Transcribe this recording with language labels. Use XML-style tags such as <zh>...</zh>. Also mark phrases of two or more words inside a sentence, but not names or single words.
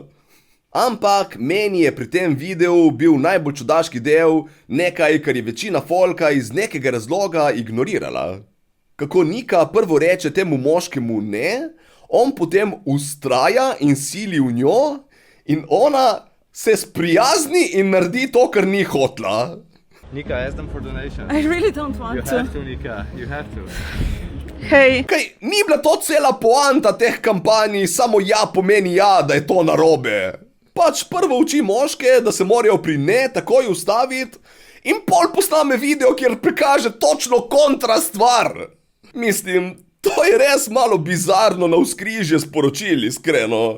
<sl>Ampak meni je pri tem videu bil najbolj čudaški del nekaj, kar je večina folka iz nekega razloga ignorirala. Kako Nika prvo reče temu moškemu ne, on potem ustraja in sili v njo in ona se sprijazni in naredi to, kar ni hotla. Nika,</sl> <en>ask them for donation. I really don't want to. You have to, Nika. You have to. Hey,</en> <sl>Kaj, ni bila to cela poanta teh kampanj, samo ja pomeni ja, da je to narobe. Pač prvo uči moške, da se morajo pri ne takoj ustaviti in pol posname video, kjer prikaže točno kontra stvar. Mislim, to je res malo bizarno navzkrižje sporočil, iskreno.</sl>